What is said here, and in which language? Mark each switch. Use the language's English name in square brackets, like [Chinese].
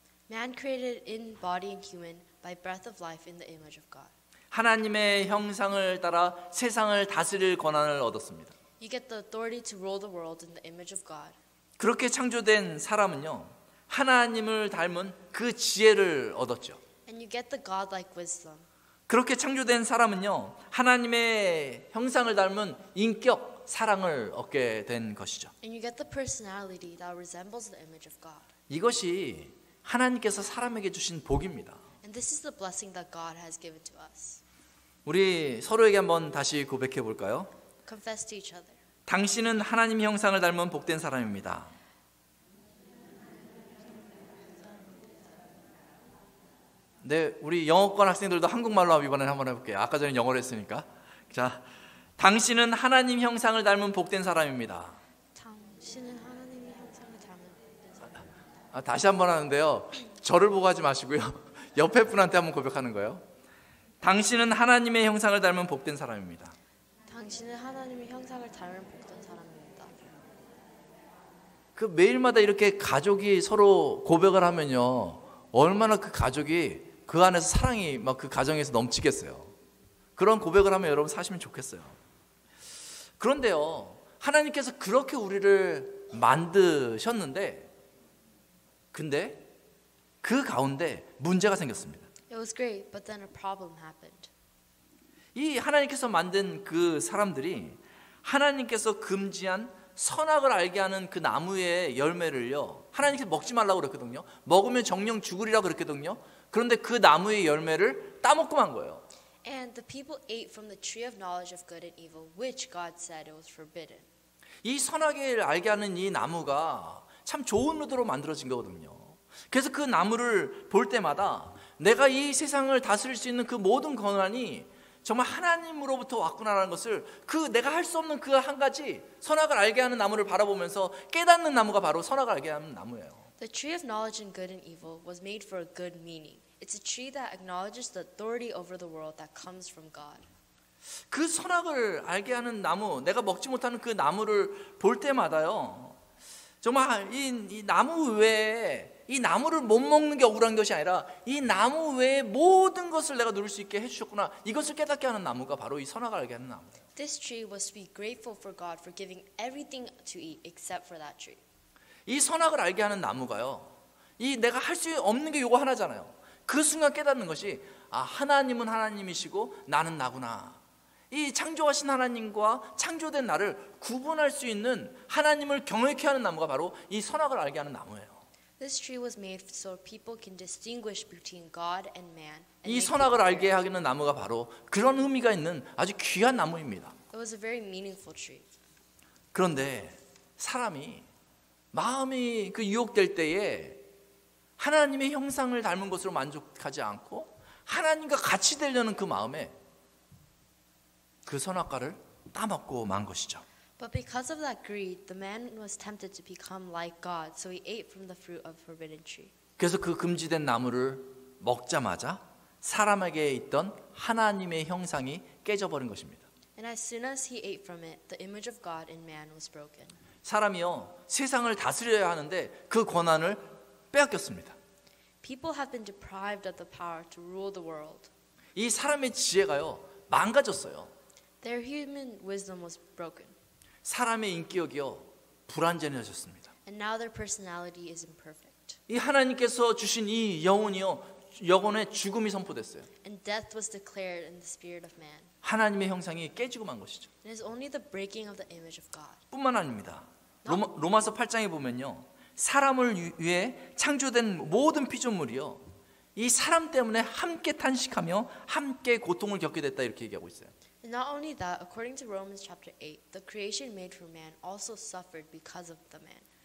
[English] Man created in body and human by breath of life in the image of God. [Korean] 하나님의 형상을 따라 세상을 다스릴 권한을 얻었습니다. [English] You get the authority to rule the world in the image of God. [Korean] 그렇게 창조된 사람은요, 하나님을 닮은 그 지혜를 얻었죠. [English] And you get the godlike wisdom. [Korean] 그렇게 창조된 사람은요, 하나님의 형상을 닮은 인격, 사랑을 얻게 된 것이죠. [English] And you get the personality that resembles the image of God. [Korean] 이것이 하나님께서 사람에게 주신 복입니다. [English] And this is the blessing that God has given to us. [Korean] 우리 서로에게 한번 다시 고백해 볼까요? [English] Confess to each other. [Korean] 당신은 하나님의 형상을 닮은 복된 사람입니다. 네, 우리 영어권 학생들도 한국말로 이번에 한번 해볼게요. 아까 전에 영어로 했으니까. 자, 당신은 하나님 형상을 닮은 복된 사람입니다. 당신은 하나님의 형상을 닮은 복된 사람입니다. 다시 한번 하는데요, 저를 보고 하지 마시고요, 옆에 분한테 한번 고백하는 거예요. 당신은 하나님의 형상을 닮은 복된 사람입니다. 당신은 하나님의 형상을 닮은 복된 사람입니다. 그 매일마다 이렇게 가족이 서로 고백을 하면요, 얼마나 그 가족이 그 안에서 사랑이 막 그 가정에서 넘치겠어요. 그런 고백을 하면 여러분 사시면 좋겠어요. 그런데요, 하나님께서 그렇게 우리를 만드셨는데, 근데 그 가운데 문제가 생겼습니다. [English] It was great, but then a problem happened. [Korean] 이 하나님께서 만든 그 사람들이 하나님께서 금지한 선악을 알게 하는 그 나무의 열매를요, 하나님께서 먹지 말라고 그랬거든요. 먹으면 정령 죽으리라고 그랬거든요. 그런데 그 나무의 열매를 따먹고 만 거예요. [English] And the people ate from the tree of knowledge of good and evil, which God said it was forbidden. [Korean] 이 선악을 알게 하는 이 나무가 참 좋은 의도로 만들어진 거거든요. 그래서 그 나무를 볼 때마다 내가 이 세상을 다스릴 수 있는 그 모든 권한이 정말 하나님으로부터 왔구나라는 것을, 그 내가 할 수 없는 그 한 가지 선악을 알게 하는 나무를 바라보면서 깨닫는 나무가 바로 선악을 알게 하는 나무예요. [English] The tree of knowledge and good and evil was made for a good meaning. It's a tree that acknowledges the authority over the world that comes from God. [Korean] 그 선악을 알게 하는 나무, 내가 먹지 못하는 그 나무를 볼 때마다요, 정말 이 나무 외에, 이 나무를 못 먹는 게 억울한 것이 아니라 이 나무 외에 모든 것을 내가 누릴 수 있게 해주셨구나, 이것을 깨닫게 하는 나무가 바로 이 선악을 알게 하는 나무예요. [English] This tree was to be grateful for God for giving everything to eat except for that tree. [Korean] 이 선악을 알게 하는 나무가요, 이 내가 할 수 없는 게 이거 하나잖아요. 그 순간 깨닫는 것이, 아, 하나님은 하나님이시고 나는 나구나. 이 창조하신 하나님과 창조된 나를 구분할 수 있는, 하나님을 경외케 하는 나무가 바로 이 선악을 알게 하는 나무예요. [English] This tree was made so people can distinguish between God and man. and [Korean] 이 [English] make [Korean] 선악을 [English] people [Korean] 알게 [English] fear. [Korean] 하는 나무가 바로 그런 의미가 있는 아주 귀한 나무입니다. [English] It was a very meaningful tree. [Korean] 그런데 사람이 마음이 그 유혹될 때에 하나님의 형상을 닮은 것으로 만족하지 않고 하나님과 같이 되려는 그 마음에 그 선악과를 따먹고 만 것이죠. [English] But because of that greed, the man was tempted to become like God, so he ate from the fruit of the forbidden tree. [Korean] 그래서 그 금지된 나무를 먹자마자 사람에게 있던 하나님의 형상이 깨져버린 것입니다. [English] And as soon as he ate from it, the image of God in man was broken. [Korean] 사람이요, 세상을 다스려야 하는데 그 권한을 빼앗겼습니다. [English] People have been deprived of the power to rule the world. [Korean] 이 사람의 지혜가요, 망가졌어요. [English] Their human wisdom was broken. [Korean] 사람의 인격이요, 불완전해졌습니다. [English] And now their personality is imperfect. [Korean] 이 하나님께서 주신 이 영혼이요, 영혼의 죽음이 선포됐어요. [English] And death was declared in the spirit of man. [Korean] 하나님의 형상이 깨지고 만 것이죠. [English] It is only the breaking of the image of God. [Korean] 뿐만 아닙니다. 로마서 8장에 보면요, 사람을 위해 창조된 모든 피조물이요, 이 사람 때문에 함께 탄식하며 함께 고통을 겪게 됐다, 이렇게 얘기하고 있어요. [English] And not only that, according to Romans chapter 8, the creation made for man also suffered because of the man.